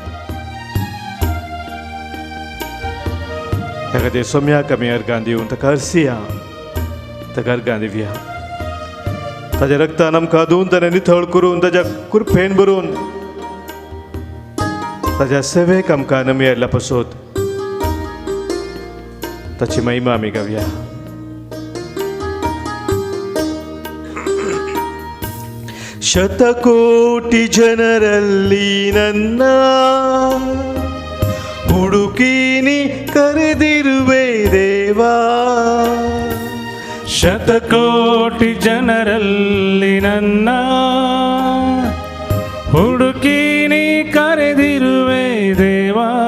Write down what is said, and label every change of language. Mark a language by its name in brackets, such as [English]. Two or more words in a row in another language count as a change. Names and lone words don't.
[Konkani] त्या खातीर सोम्याक आमी अर्गां दिवन ताका हरसिया, ताका अर्गां दिवया. ताच्या रक्तान आमकां धुवन ताणें नितळ करून ताच्या कुरफेन भरून ताच्या सेवेक आमकां नमी हाडल्या पासून ताची महिमा आमी गावया. [Kannada] ಶತಕೋಟಿ ಜನರಲ್ಲಿ ನನ್ನ ಹುಡುಕಿನಿ ಕರೆದಿರುವೆ ದೇವಾ. ಶತಕೋಟಿ ಜನರಲ್ಲಿ ನನ್ನ ಹುಡುಕಿನಿ ಕರೆದಿರುವೆ ದೇವಾ.